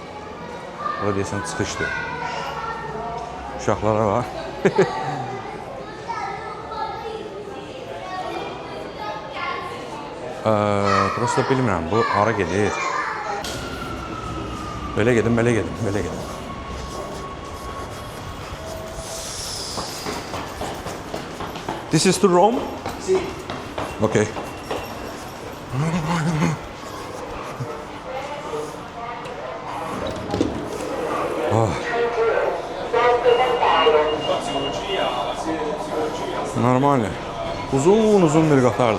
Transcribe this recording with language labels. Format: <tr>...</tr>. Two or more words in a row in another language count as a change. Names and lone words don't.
<az>Burada deyəsən çıxışdır. Uşaqlara var. Prosta bilmirəm, bu hara gedir. Belə gedim, belə gedim, belə gedim.</az> <en>This is to Rome?</en> <es>Sí.</es> <en>Okay. Oh. Normal.</en> <az>Uzun bir qatardır.</az>